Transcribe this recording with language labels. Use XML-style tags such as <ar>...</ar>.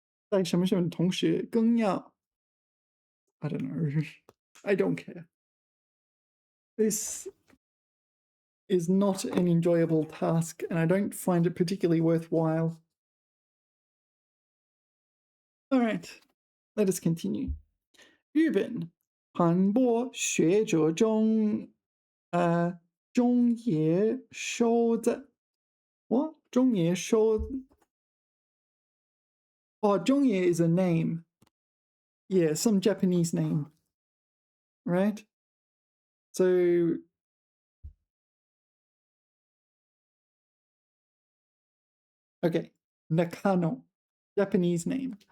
<zh>在什么什么同时更要 I don't know.</zh> <en>I don't care. This is not an enjoyable task, and I don't find it particularly worthwhile. All right, let us continue.</en> <zh>日本传播学者中，中野修子， what?</zh> <en>中野修 Oh, Zhongye is a name. Yeah, some Japanese name. Right? So okay, Nakano, Japanese name.</en>